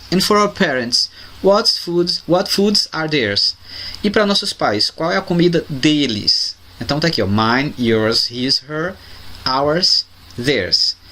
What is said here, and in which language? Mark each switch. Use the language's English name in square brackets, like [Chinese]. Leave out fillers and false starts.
[English] And for our parents, what foods are theirs? [Portuguese] E para nossos pais, qual é a comida deles? Então tá aqui, ó. [English] Mine, yours, his, her, ours, theirs.